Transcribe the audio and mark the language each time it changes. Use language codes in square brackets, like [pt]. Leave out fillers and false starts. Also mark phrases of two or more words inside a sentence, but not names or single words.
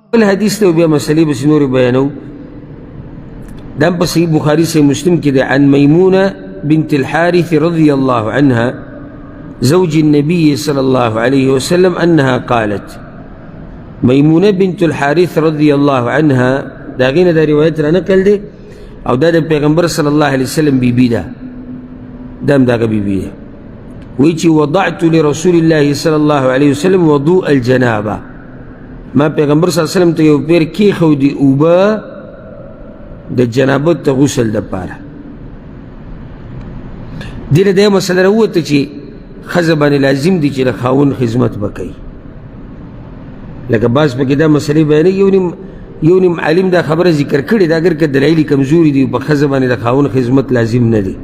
[ps] الحديث ته بیا مسلې بس نورې بیانو. دا په صحیح بخاري صحیح مسلم کې ده [ar] عن ميمونة بنت الحارث رضي الله عنها زوج النبي صلى الله عليه وسلم أنها قالت. [ps] ميمونة بنت الحارث [ar] رضي الله عنها [ps] دا غینه دا روایت را نقل دی او دا د پیغمبر [ar] صلی الله علیه وسلم [ps] بیبی ده. دام داغه بیبی ده. وی چې [ar] وضعت لرسول الله صلی الله علیه وسلم وضوء الجنابه. [ps] ما پیغمبر [ar] صلی الله علیه وسلم [ps] ته یو پیر کېښودې اوبه د جنابت ته غسل دپاره. دې نه دا مسله راووته چې ښځه باندې لازم دي چې د خاوند خدمت به کوي. لکه بعض پکې دا مسلې بیانوي یو نیم عالم دا خبره ذکر کړې ده اگر که دلایل کمزوري دي په ښځه باندې د خاوند خدمت لازم نه دی.